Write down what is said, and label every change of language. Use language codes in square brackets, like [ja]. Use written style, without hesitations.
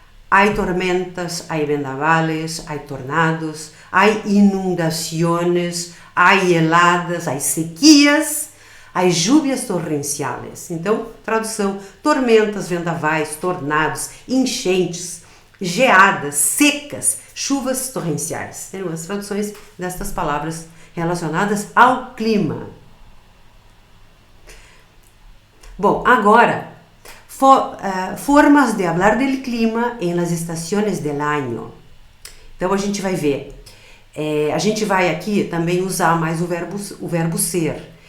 [es] Há tormentas, há vendavales, há tornados, há inundações, há heladas, há sequias, há lluvias torrenciais. [pt] Então, tradução: tormentas, vendavais, tornados, enchentes, geadas, secas, chuvas torrenciais. Seriam as traduções destas palavras relacionadas ao clima. [es] Bom, agora, formas de hablar del clima en las estaciones del año. [pt] Então a gente vai ver, a gente vai aqui também usar mais o verbo ser.